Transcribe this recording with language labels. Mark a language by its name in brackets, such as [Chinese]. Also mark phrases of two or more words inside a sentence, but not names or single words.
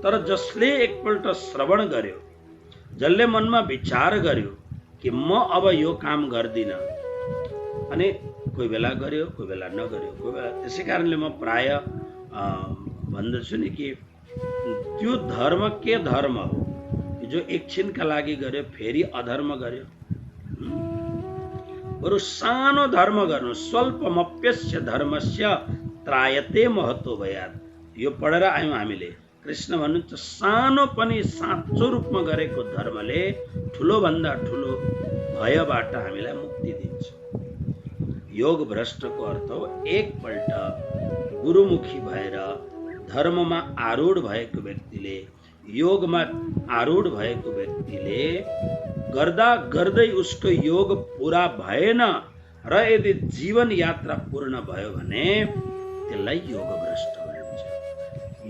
[Nepali] तर जसले एकपल्ट श्रवण गर्यो, जसले मनमा विचार गर्यो कि म अब यो काम गर्दिन, अनि कोही बेला गर्यो, कोही बेला नगर्यो, कोही बेला। त्यसै कारणले म प्राय भन्दछु नि कि त्यो धर्म के धर्म हो जो एकछिनका लागि गर्यो फेरि अधर्म गर्यो। बरु सानो धर्म गर्नु, [Sanskrit] स्वल्पमप्यस्य धर्मस्य त्रायते महत्व भयात्। [Nepali] यो पढेर आयौँ हामीले। कृष्ण भन्नुहुन्छ सानो पनि साँचो रूपमा गरेको धर्मले ठुलो भन्दा ठुलो भयबाट हामीलाई मुक्ति दिन्छ। योग भ्रष्टको अर्थ हो एकपल्ट गुरुमुखी भएर धर्ममा आरूढ भएको व्यक्तिले, योगमा आरूढ भएको व्यक्तिले गर्दा गर्दै उसको योग पूरा भएन र यदि जीवन यात्रा पूर्ण भयो भने त्यसलाई योग भ्रष्ट भनिन्छ।